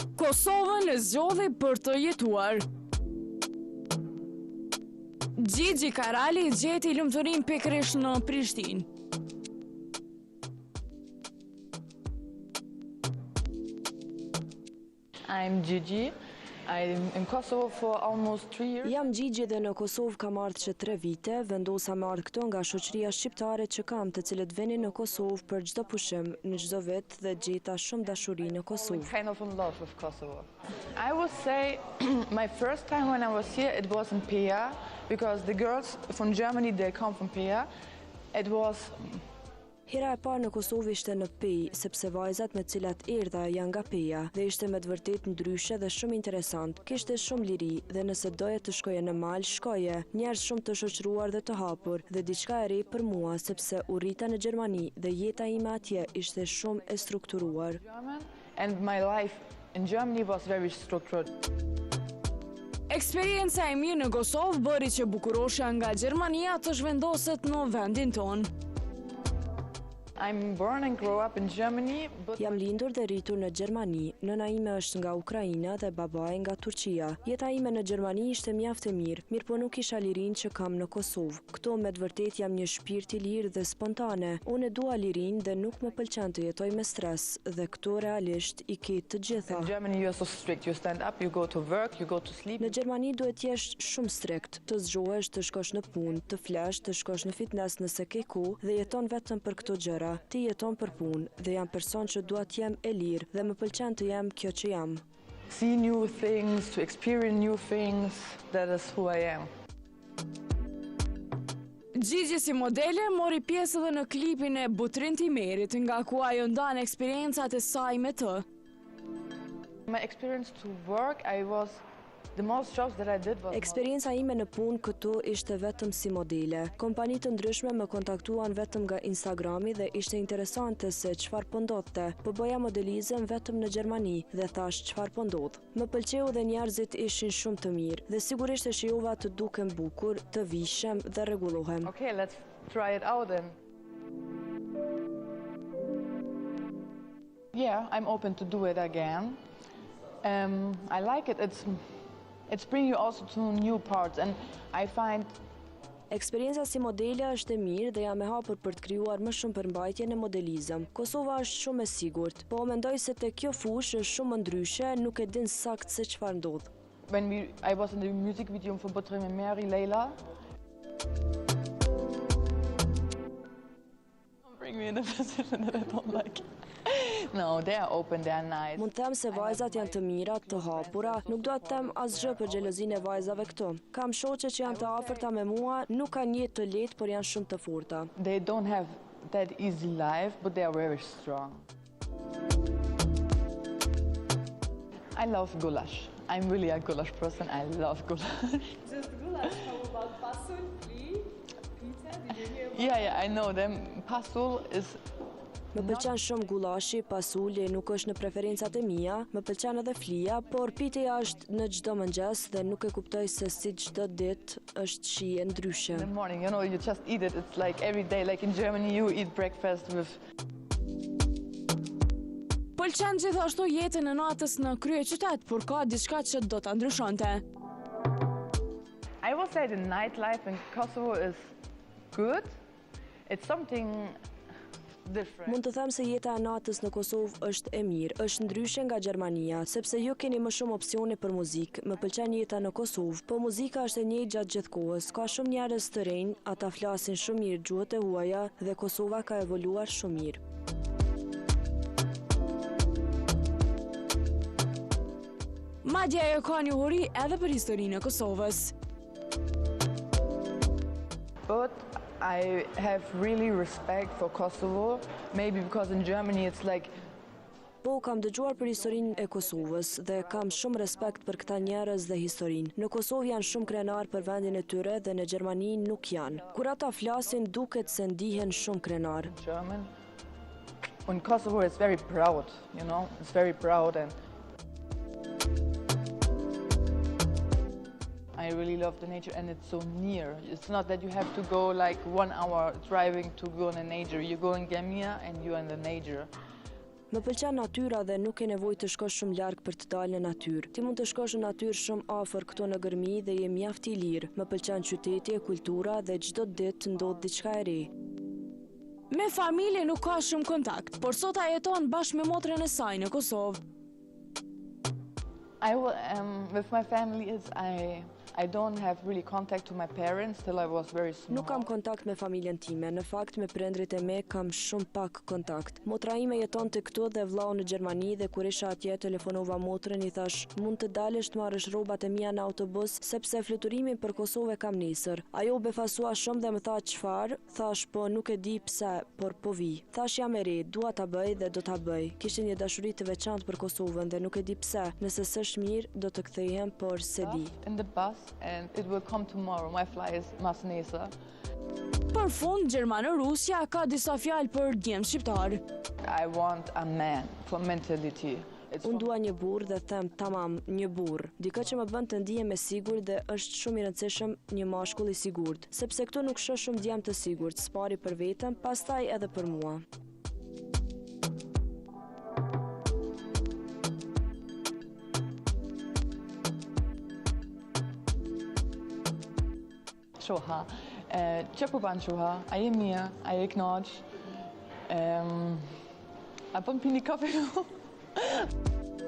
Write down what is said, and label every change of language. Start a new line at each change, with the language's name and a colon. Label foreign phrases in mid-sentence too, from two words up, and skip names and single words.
Albanian: Kosovën e zgjodhi për të jetuar. Gjigji Karali gjeti lumturinë pikërisht në Prishtinë.
English: I'm Gigi. I'm in Kosovo for almost 3 years.
Albanian: Jam Gjigji dhe në Kosovë kam ardhur që 3 vite, vendosa me ardhur këtu nga shoqëria shqiptare që kam, të cilët vinin në Kosovë për çdo pushim, në çdo vit dhe gjeta shumë dashuri në Kosovë.
English: Kind of in love with Kosovo. I would say my first time when I was here it was in Pea because the girls from Germany they come from Pea. It was
Albanian: Hera e parë në Kosovë ishte në Pejë, sepse vajzat me cilat erdha janë nga Peja dhe ishte me të vërtetë ndryshe dhe shumë interesant. Kishte shumë liri dhe nëse doje të shkoje në mal, shkoje. Njerëz shumë të shoqëruar dhe të hapur dhe diçka e re për mua sepse u rrita në Gjermani dhe jeta ime atje ishte shumë e strukturuar.
English: And my life in Germany was very structured.
Albanian: Eksperienca e mirë në Kosovë bëri që bukuroshja nga Gjermania të zhvendoset në vendin tonë.
English: I'm born and grew up in Germany, but
Albanian: Jam lindur dhe rritur në Gjermani. Nëna ime është nga Ukraina dhe babai nga Turqia. Jeta ime në Gjermani ishte mjaft e mirë, mirë po nuk kisha lirinë që kam në Kosovë. Këtu me të vërtetë jam një shpirt i lirë dhe spontane. Unë e dua lirinë dhe nuk më pëlqen të jetoj me stres dhe këtu realisht i ke të gjitha.
English: in Germany you're so strict. You stand up, you go to work, you go to sleep.
Albanian: Në Gjermani duhet jesh shumë strikt, të zgjohesh, të shkosh në punë, të flesh, të shkosh në fitness nëse ke kohë dhe jeton vetëm për këto gjëra. Ti jeton për punë dhe jam person që dua të jem e lirë dhe më pëlqen të jem kjo që jam.
English: See new things, to experience new things. That is who I am.
Albanian: Gjigji si modele mori pjesë edhe në klipin e Butrin Timerit, nga ku ajo ndan eksperiencat e saj me të.
English: My experience to work, the most jobs that I did was
Albanian: Eksperienca ime në punë këtu ishte vetëm si modele. Kompani të ndryshme më kontaktuan vetëm nga Instagrami dhe ishte interesante se çfarë po ndodhte. Po bëja modelizëm vetëm në Gjermani dhe thash çfarë po ndodh. Më pëlqeu dhe njerëzit ishin shumë të mirë dhe sigurisht e shijova të dukem bukur, të vishem dhe rregullohem.
English: okay, let's try it out then. Yeah, I'm open to do it again. I like it. It's bring you also to new parts, and I find
Albanian: Eksperienca si modele është e mirë dhe jam e hapur për të krijuar më shumë përmbajtje në modelizëm. Kosova është shumë e sigurt, po mendoj se te kjo fushë është shumë ndryshe, nuk e din sakt se çfarë ndodh.
English: when I was in the music video for Butrim and Mary Leila. Don't bring me in a position that I don't like. No, they are open, they are nice.
Albanian: Mund të them se vajzat janë të mira, të hapura, nuk do të them asgjë për xhelozinë e vajzave këtu. Kam shoqe që janë të afërta me mua, nuk kanë jetë të lehtë, por janë shumë të forta.
English: They don't have that easy life, but they are very strong. I love goulash. I'm really a goulash person. I love goulash. Just goulash. How about pasul, flee, pizza? Did you hear about Yeah, I know them. Pasul is
Albanian: Më pëlqen shumë gullashi, pasuli nuk është në preferencat e mia, më pëlqen edhe flia, por piteja është në çdo mëngjes dhe nuk e kuptoj se si çdo ditë është shije ndryshe.
English: in the morning, you just eat it. It's like every day, like in Germany, you eat breakfast with
Albanian: Pëlqen gjithashtu jetën e natës në kryeqytet, por ka diçka që do ta ndryshonte.
English: I would say the nightlife in Kosovo is good. It's something different.
Albanian: Mund të them se jeta e natës në Kosovë është e mirë, është ndryshe nga Gjermania, sepse ju keni më shumë opsione për muzikë. Më pëlqen jeta në Kosovë, po muzika është e njëjtë gjatë gjithë kohës. Ka shumë njerëz të rinj, ata flasin shumë mirë gjuhët e huaja dhe Kosova ka evoluar shumë mirë. Madje ajo ka njohuri edhe për historinë e Kosovës.
English: But I have really respect for Kosovo, maybe because in Germany it's like
Albanian: Po, kam dëgjuar për historinë e Kosovës dhe kam shumë respekt për këta njerëz dhe historinë. Në Kosovë janë shumë krenar për vendin e tyre dhe në Gjermani nuk janë. Kur ata flasin, duket se ndihen shumë krenar.
English: German. In Kosovo it's very proud, it's very proud, and I really love the nature, and it's so near. It's not that you have to go like 1 hour driving to go in the nature. You go in Gemia and you're in the nature.
Albanian: Më pëlqen natyra dhe nuk ke nevojë të shkosh shumë larg për të dalë në natyrë. Ti mund të shkosh në natyrë shumë afër këtu në Gërmi dhe je mjaft i lirë. Më pëlqen qyteti, kultura dhe çdo ditë ndodh diçka e re. Me familje nuk ka shumë kontakt, por sot a jeton bashkë me motrën e saj në Kosovë.
English: With my family I don't have really contact to my parents till I was very small.
Albanian: Nuk kam kontakt me familjen time, në fakt me prindrit e me kam shumë pak kontakt. Motra ime jeton të këtu dhe vllau në Gjermani dhe kur isha atje telefonova motrën i thash mund të dalësh të marrësh rrobat e mia në autobus sepse fluturimin për Kosovë kam nesër. Ajo befasua shumë dhe më tha çfarë? Thash po nuk e di pse, por po vi. Thash jam e re, dua ta bëj dhe do ta bëj. Kishte një dashuri të veçantë për Kosovën dhe nuk e di pse. Nëse s'është mirë do të kthehem, por se di.
English: In the bus and it will come tomorrow. My flight is
Albanian: mas nesër. Për fund, Gjermano-Rusja ka disa fjalë për djemt shqiptar.
English: I want a man for mentality.
Albanian: Unë dua një burr dhe them tamam, një burr. Dikë që më bën të ndihem e sigurt dhe është shumë i rëndësishëm një mashkull i sigurt, sepse këtu nuk shoh shumë djem të sigurt, spari për veten, pastaj edhe për mua. Shoha, që po ban shoha, a je mirë, a je knaq, a po më pini kafe?